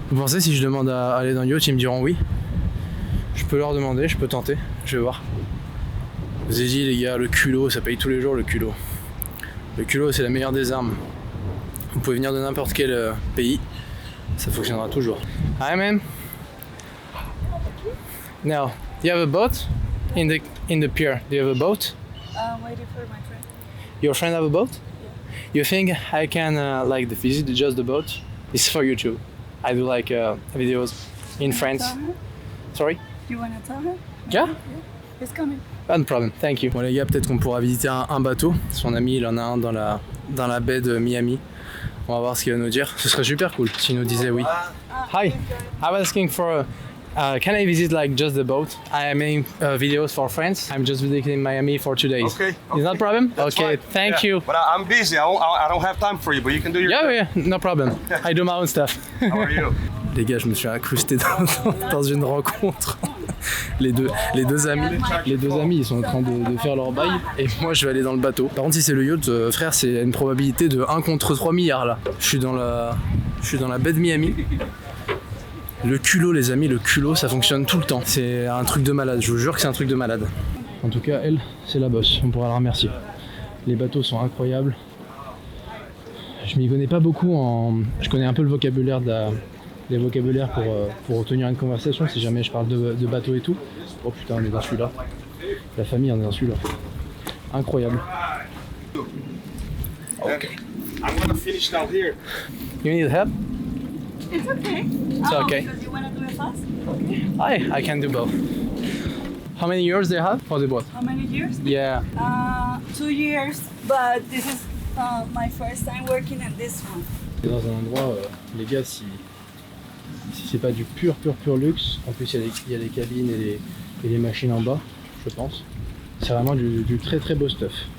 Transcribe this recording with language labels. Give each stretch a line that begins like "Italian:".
French: Vous pensez, si je demande à aller dans le yacht, ils me diront oui? Je peux leur demander, je peux tenter. Je vais voir. Je vous ai dit, les gars, le culot, ça paye tous les jours, le culot. Le culot, c'est la meilleure des armes. Vous pouvez venir de n'importe quel pays. Ça fonctionnera toujours.
English: Hi, man. Now, do you have a boat? In the pier, do you have a boat? Waiting for my friend. Your friend have a boat? Yeah. You think I can visit just the boat? It's for YouTube. I do videos in France. Sorry? You wanna tell her? Yeah? It's coming.
French: Pas de problème,
English: thank you.
French: Bon les gars, peut-être qu'on pourra visiter un bateau. Son ami, il en a un dans la baie de Miami. On va voir ce qu'il va nous dire. Ce serait super cool s'il nous disait oui.
English: Hi, I was asking for can I visit just the boat? I am making videos for friends. I'm just visiting Miami for 2 days. Okay. Is that a problem? That's okay, fine. thank you. But I'm busy. I don't have time for you, but you can do your Yeah, no problem. I do my own stuff. How are you?
French: Les gars, je me suis incrusté dans une rencontre. Les deux amis, ils sont en train de faire leur bail et moi je vais aller dans le bateau. Par contre, si c'est le yacht, frère, c'est une probabilité de 1 contre 3 milliards là. Je suis dans la baie de Miami. Le culot, les amis, le culot, ça fonctionne tout le temps. C'est un truc de malade, je vous jure que c'est un truc de malade. En tout cas, elle, c'est la boss, on pourra la remercier. Les bateaux sont incroyables. Je m'y connais pas beaucoup je connais un peu le vocabulaire les vocabulaires pour tenir une conversation si jamais je parle de bateau et tout. Oh putain, on est dans celui-là. La famille, on est dans celui-là. Incroyable.
English: Okay. I'm gonna finish down here. You need help? It's okay. It's okay. Because you want to do it fast? I can do both. How many years do you have for the boat? How many years? Yeah. 2 years, but this is my first time working in this one.
French: C'est dans un endroit, les gars, si c'est pas du pur luxe, en plus il y a les cabines et les machines en bas, je pense. C'est vraiment du très beau stuff.